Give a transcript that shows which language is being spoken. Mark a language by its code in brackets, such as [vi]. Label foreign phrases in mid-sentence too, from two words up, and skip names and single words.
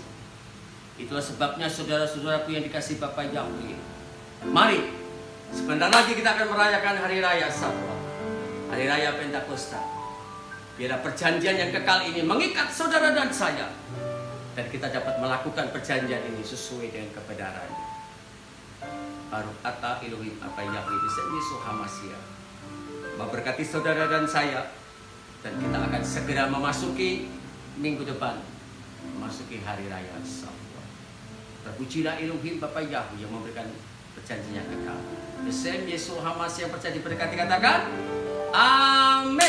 [id] Itulah sebabnya, saudara-saudaraku yang dikasihi Bapa Yahweh, mari sebentar lagi kita akan merayakan hari raya Sabuot, hari raya Pentakosta. Biarlah perjanjian yang kekal ini mengikat saudara dan saya, dan kita dapat melakukan perjanjian ini sesuai dengan kebenarannya. [he] ברוך אתה אלוהים [id] apa Yahweh [he] בשם Yesus המשיח [id] memberkati saudara dan saya, dan kita akan segera memasuki minggu depan, memasuki hari raya Sabuot. Terpujilah Elohim Bapa Yahweh yang memberikan perjanjian kekal. [he] בשם Yesus המשיח [id] yang percaya diberkati, katakan amin.